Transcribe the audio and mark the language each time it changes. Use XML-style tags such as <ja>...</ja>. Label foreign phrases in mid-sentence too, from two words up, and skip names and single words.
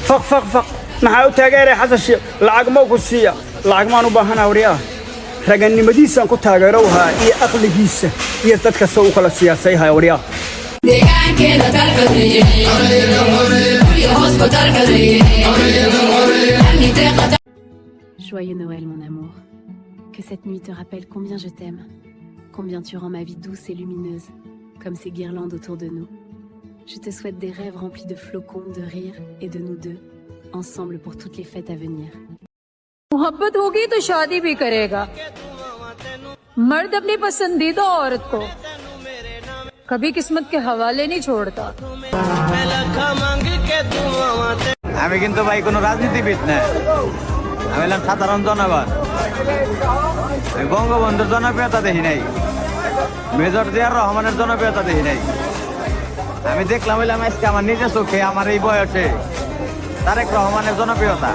<so>faq faq faq maxaa u taageeray xasan sheekh lacag ma ku siiya lacag maan u baahanaa waryaa raganimadiisaan ku taageero wahaa iyo aqligiisa iyo dadka soo u kala siyaasay haya waryaa</so> <fr>Joyeux Noël, mon amour. Que cette nuit te rappelle combien je t'aime, combien tu rends ma vie douce et lumineuse, comme ces guirlandes autour de nous. Je te souhaite des rêves remplis de flocons, de rires et de nous deux, ensemble pour toutes les fêtes à venir.</fr> <hi>मोहब्बत होगी तो शादी भी करेगा। मर्द अपनी पसंदीदा औरत को कभी किस्मत के हवाले नहीं छोड़ता।</hi> <bn>আমি কিন্তু ভাই কোনো রাজনীতিবিদ না, আমি হলাম সাধারণ জনগণ। আমি বঙ্গবন্ধুর জনপ্রিয়তা দেখি নাই, মেজর জিয়ার রহমানের জনপ্রিয়তা দেখি নাই। আমি দেখলাম হইলাম আজকে আমার নিজের চোখে আমার এই বয়সে তারেক রহমানের জনপ্রিয়তা।</bn>